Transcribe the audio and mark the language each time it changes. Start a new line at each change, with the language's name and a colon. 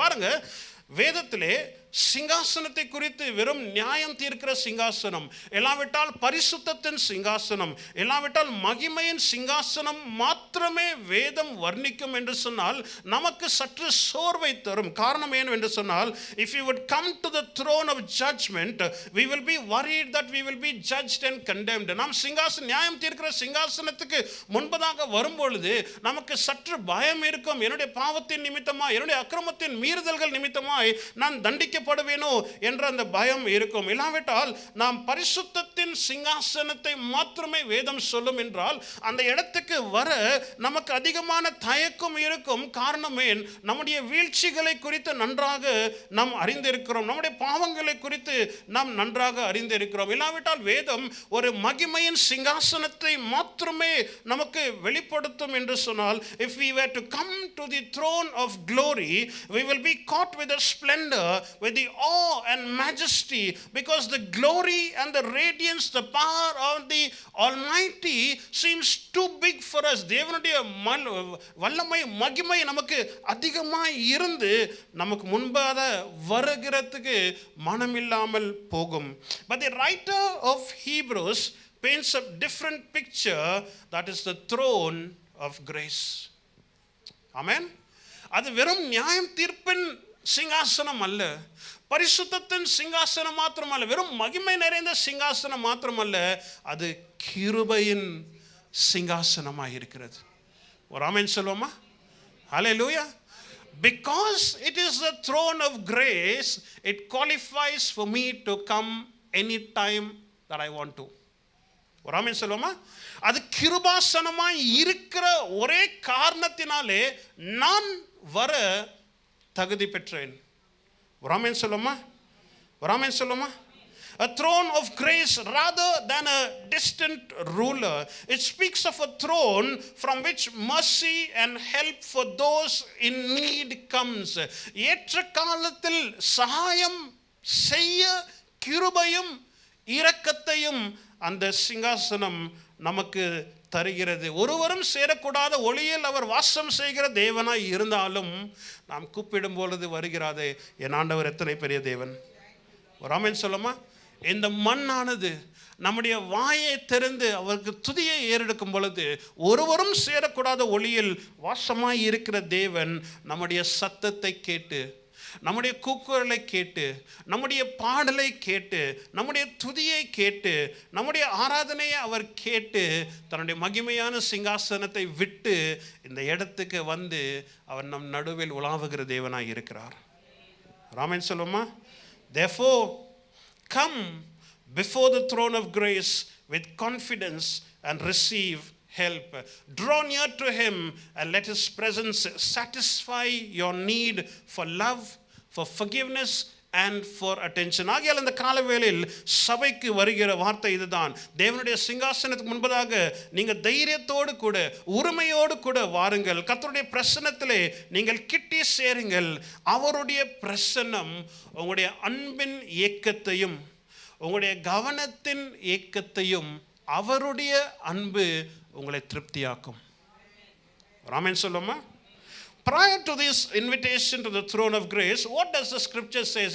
Tamil: பாருங்க, வேதத்திலே சிங்காசனத்தை குறித்து வெறும் நியாயம் தீர்க்கிற சிங்காசனம், இல்லாவிட்டால் பரிசுத்தத்தின் சிங்காசனம், இல்லாவிட்டால் மகிமையின் சிங்காசனம் மாத்திரமே வேதம் வர்ணிக்கும் என்று சொன்னால் நமக்கு சற்று சோர்வை தரும். காரணம் ஏன் என்று சொன்னால்,
English: if you would come to the throne of judgment, we will be worried that we will be judged and condemned.
Tamil: நாம் நியாயம் தீர்க்கிற சிங்காசனத்துக்கு முன்பதாக வரும்பொழுது நமக்கு சற்று பயம் இருக்கும். என்னுடைய பாவத்தின் நிமித்தமாய், என்னுடைய அக்கிரமத்தின் மீறுதல்கள் நிமித்தமாய் நான் தண்டிக்கப்படுவேனோ என்ற அந்த பயம் இருக்கும். இல்லாவிட்டால் நாம் பரிசுத்தத்தின் சிங்காசனத்தை மாத்திரமே வேதம் சொல்லும் என்றால் அந்த இடத்துக்கு வர நமக்கு அதிகமான தயக்கம் இருக்கும். காரணமே, நம்முடைய வீழ்ச்சிகளை குறித்து நன்றாக நாம் அறிந்திருக்கிறோம், நம்முடைய பாவங்களை குறித்து நாம் நன்றாக அறிந்திருக்கிறோம். இல்லாவிட்டால் வேதம் ஒரு மகிமையின் சிங்காசனத்தை மாத்திரமே நமக்கு வெளிப்படுத்தும் என்று சொன்னால்,
English: if we were to come to the throne of glory, we will be caught with a splendor, with the awe and majesty, because the glory and the radiance, the power of the Almighty seems too big for us.
Tamil: தேவனுடைய வல்லமை மகிமை நமக்கு அதிகமாய் இருந்து நமக்கு முன்பாக வருகிறதுக்கு மனமில்லாமல் போகும்.
English: But the writer of Hebrews paints a different picture, that is the throne of grace. Amen.
Tamil: அது வெறும் நியாயம் தீர்ப்பின் சிங்காசனம் அல்ல, பரிசுத்தத்தின் சிங்காசனம் மாத்திரமல்ல, வெறும் மகிமை நிறைந்த சிங்காசனம் மாத்திரமல்ல, அது கிருபையின் சிங்காசனமாக இருக்கிறது. ஒரு ஆமென் சொல்லுவோமா? ஹல்லேலூயா.
English: Because it is the throne of grace, it qualifies for me to come anytime that I want to.
Tamil: ஒரு ஆமென் சொல்லுவோமா? அது கிருபாசனமாய் இருக்கிற ஒரே காரணத்தினாலே நான் வர தகுதி பெற்றேன். ஒரு ஆமென் சொல்லுவோமா? ஒரு ஆமென் சொல்லுவோமா?
English: A throne of grace rather than a distant ruler. It speaks of a throne from which mercy and help for those in need comes.
Tamil: ஏற்ற காலத்தில் சகாயம் செய்ய கிருபையும் இரக்கத்தையும் அந்த சிங்காசனம் நமக்கு தருகிறது. ஒருவரும் சேரக்கூடாத ஒளியில் அவர் வாசம் செய்கிற தேவனாய் இருந்தாலும் நாம் கூப்பிடும் பொழுது வருகிறாதே, என் ஆண்டவர் எத்தனை பெரிய தேவன். ஒரு ஆமென் சொல்லுமா? இந்த மண்ணானது நம்முடைய வாயை திறந்து அவருக்கு துதியை ஏறெடுக்கும் பொழுது ஒருவரும் சேரக்கூடாத ஒளியில் வாசமாய் இருக்கிற தேவன் நம்முடைய சத்தத்தை கேட்டு, நம்முடைய கூக்குரலை கேட்டு, நம்முடைய பாடலை கேட்டு, நம்முடைய துதியை கேட்டு, நம்முடைய ஆராதனையை அவர் கேட்டு தன்னுடைய மகிமையான சிங்காசனத்தை விட்டு இந்த இடத்துக்கு வந்து அவர் நம் நடுவில் உலாவுகிற தேவனாய் இருக்கிறார். ஆமென் சொல்லுமா?
English: Therefore come before the throne of grace with confidence and receive help. Draw near to him and let his presence satisfy your need for love, for forgiveness and for attention.
Tamil: ஆகையால் இந்த காலவேளையில் சபைக்கு வருகிற வார்த்தை இதுதான். தேவனுடைய சிங்காசனத்துக்கு முன்பதாக நீங்கள் தைரியத்தோடு கூட உரிமையோடு கூட வாருங்கள். கர்த்தருடைய பிரசன்னத்திலே நீங்கள் கிட்டி சேருங்கள். அவருடைய பிரசன்னம் உங்களுடைய அன்பின் ஏக்கத்தையும் உங்களுடைய கவனத்தின் ஏக்கத்தையும் அவருடைய அன்பு உங்களை திருப்தியாக்கும். ஆமென் சொல்லுமா?
English: Prior to this invitation to the throne of grace, what does the scripture says?